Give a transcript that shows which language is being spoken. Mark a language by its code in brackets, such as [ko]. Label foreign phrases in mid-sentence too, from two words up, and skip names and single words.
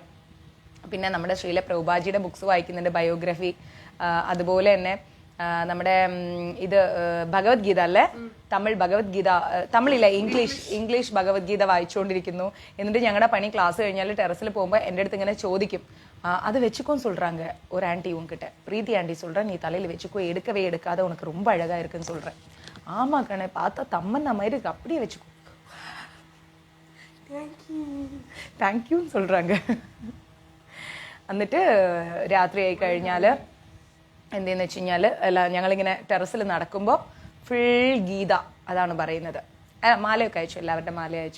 [ml] പിന്നെ നമ്മുടെ ശ്രീല പ്രഭുപാജിയുടെ ബുക്സ് വായിക്കുന്നുണ്ട്, ബയോഗ്രഫി. അതുപോലെ തന്നെ നമ്മുടെ ഇത് ഭഗവത്ഗീത അല്ലേ, തമിഴ് ഭഗവത്ഗീത, തമിഴില്ല ഇംഗ്ലീഷ് ഭഗവത്ഗീത വായിച്ചുകൊണ്ടിരിക്കുന്നു. എന്നിട്ട് ഞങ്ങളുടെ പണി ക്ലാസ് കഴിഞ്ഞാൽ ടെറസിൽ പോകുമ്പോൾ എൻ്റെ അടുത്ത് ഇങ്ങനെ ചോദിക്കും, [ta] அது வச்சுக்கோன்னு சொல்கிறாங்க ஒரு ஆண்டி உங்ககிட்ட. பிரீத்தி ஆண்டி சொல்கிறேன், நீ தலையில் வச்சுக்கோ, எடுக்கவே எடுக்காத, உனக்கு ரொம்ப அழகாக இருக்குன்னு சொல்கிறேன். ஆமாம் கண்ணே, பார்த்தா தம்மன்னா மாதிரி இருக்கு, அப்படியே வச்சுக்கோ. താങ്ക്യൂന്ന് சொல்கிறாங்க. [ml] എന്നിട്ട് രാത്രി ആയി കഴിഞ്ഞാൽ എന്തെന്ന് വെച്ച് കഴിഞ്ഞാൽ ഞങ്ങളിങ്ങനെ ടെറസിൽ നടക്കുമ്പോൾ ഫുൾ ഗീത, അതാണ് പറയുന്നത്. മാലയൊക്കെ അയച്ചു, എല്ലാവരുടെ മാല അയച്ചു.